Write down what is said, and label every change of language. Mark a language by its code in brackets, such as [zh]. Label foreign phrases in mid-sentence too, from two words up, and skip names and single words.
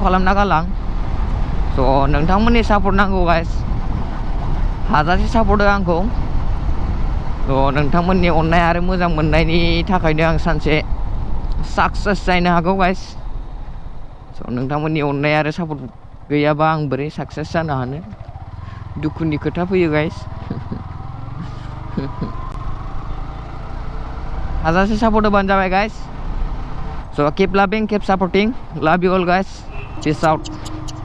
[brx] खालामना गालां स' नोंथांमोननि सापर्ट नांगौ गाइस हाजासे सापर्ट हो आंखौ स' नोंथांमोननि अननाय आरो मोजां मोननायनि थाखायनो आं सानसे साक्सेस जानो हागौ गाइस स' नोंथांमोननि अननाय आरो सापर्ट गैयाबा आं बोरै साक्सेस जानो हानो दुखुनि खोथा फैयो गाइस हाजासे सापर्ट होबानो जाबाय गाइस स' [en] keep loving keep supporting love you all guys peace out